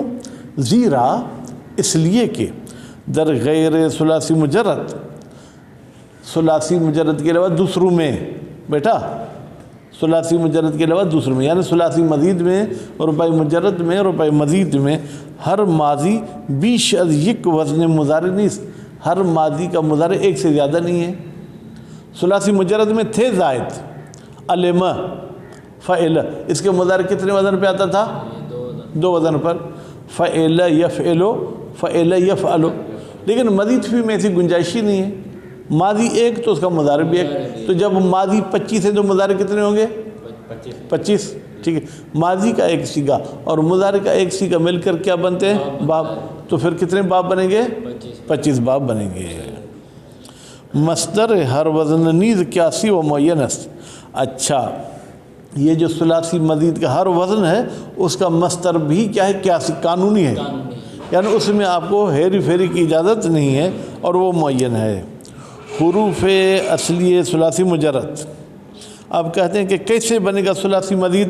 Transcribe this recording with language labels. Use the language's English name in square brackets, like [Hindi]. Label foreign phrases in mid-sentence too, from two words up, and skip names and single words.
[Urdu] زیرا اس لیے کہ [Persian] در غیر ثلاثی مجرد، [Urdu] ثلاثی مجرد کے علاوہ دوسروں میں بیٹا ثلاثی مجرد کے علاوہ دوسرے میں، یعنی ثلاثی مزید میں، رباعی مجرد میں، رباعی مزید میں [Persian] ہر ماضی بیش از یک وزن مضارع نہیں، [Urdu] ہر ماضی کا مضارع ایک سے زیادہ نہیں ہے۔ ثلاثی مجرد میں تھے زائد، علم، فعل، اس کے مضارع کتنے وزن پہ آتا تھا؟ 2 وزن پر، فعل یفعل، فعل یفعل۔ لیکن مزید فی میں ایسی گنجائش ہی نہیں ہے، ماضی ایک تو اس کا مضارع بھی ایک، تو جب ماضی 25 ہے تو مضارع کتنے ہوں گے؟ 25، ٹھیک ہے۔ ماضی کا ایک سیگا اور مضارع کا ایک سیگا مل کر کیا بنتے ہیں؟ باب۔ تو پھر کتنے باب بنیں گے؟ 25 باب بنیں گے۔ [Persian] مصدر ہر وزن نیز قیاسی و معین است۔ [Urdu] اچھا، یہ جو ثلاثی مزید کا ہر وزن ہے اس کا مصدر بھی کیا ہے؟ قیاسی، قانونی ہے، یعنی اس میں آپ کو ہیری پھیری کی اجازت نہیں ہے اور وہ معین ہے۔ حروف اصلی ثلاثی مجرد، اب کہتے ہیں کہ کیسے بنے گا ثلاثی مزید؟